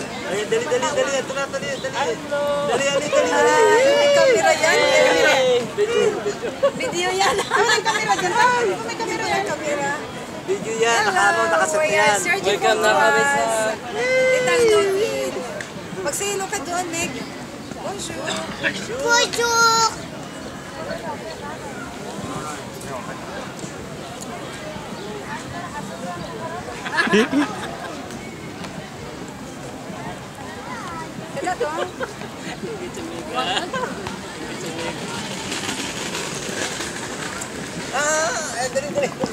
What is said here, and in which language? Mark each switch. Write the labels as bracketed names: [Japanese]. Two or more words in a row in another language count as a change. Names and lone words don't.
[Filipino] Ay, dali. Ito na, dali. Dali. May camera yan. Video yan. May camera dyan. May camera yan. Video yan, nakaset yan. Welcome na kami sa Itang Dolphin. Magsilo ka doon, [French] Meg. Bonjour. Bonjour. [Filipino] Sila to? Dali.